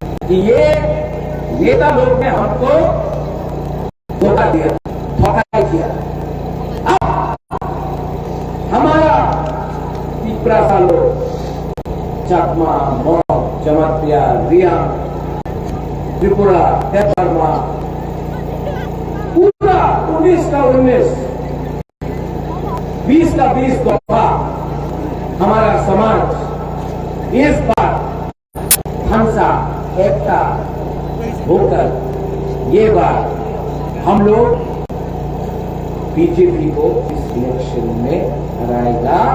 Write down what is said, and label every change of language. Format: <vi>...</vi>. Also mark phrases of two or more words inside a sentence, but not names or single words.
<hi>कि ये नेता लोग ने हमको धोखा दिया, धोखा किया। अब हमारा पिपरासा लोग, चकमा, मॉग, जमातिया, रिया, त्रिपुरा, देवबर्मा, पूरा 19 का 19, 20 का 20 दफा हमारा समाज इस बार हंसा एकता होकर ये बार हम लोग बीजेपी को इस इलेक्शन में हराएगा</hi>